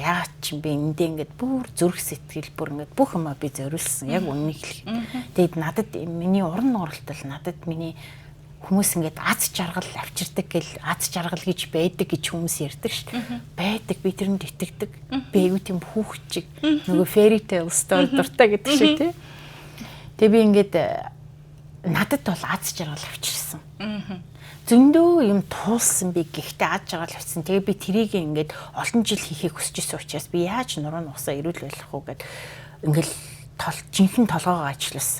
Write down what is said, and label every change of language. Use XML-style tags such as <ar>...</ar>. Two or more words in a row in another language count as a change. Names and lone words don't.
<mn>Яагаад ч би эндээ ингээд бүр зүрх сэтгэл бүр ингээд бүх юмаа би зориулсан. Яг үннийг хэлэхэд. Тэгээд надад миний уран нугралт бол надад миний хүмүүс ингээд аз жаргал авчирдаг гэл аз жаргал гэж байдаг гэж хүмүүс ярьдаг шүү дээ. Байдаг би тэрэнд итгэдэг. Би айгүй тийм хүүхчиг нөгөө</mn> <en>fairy tale story</en> <mn>дуртай гэдэг шиг тий. Тэгээ би ингээд надад бол аз жаргал авчирсан. Зөндөө юм туулсан би гэхдээ аз жаргал авчирсан. Тэгээ би тэрийг ингээд олон жил хийхийг хүсэж байсан учраас би яаж нуруу нугасаа эрүүл байх уу гэд ингээд жинхэнэ толгоогоо ажилласан.</mn>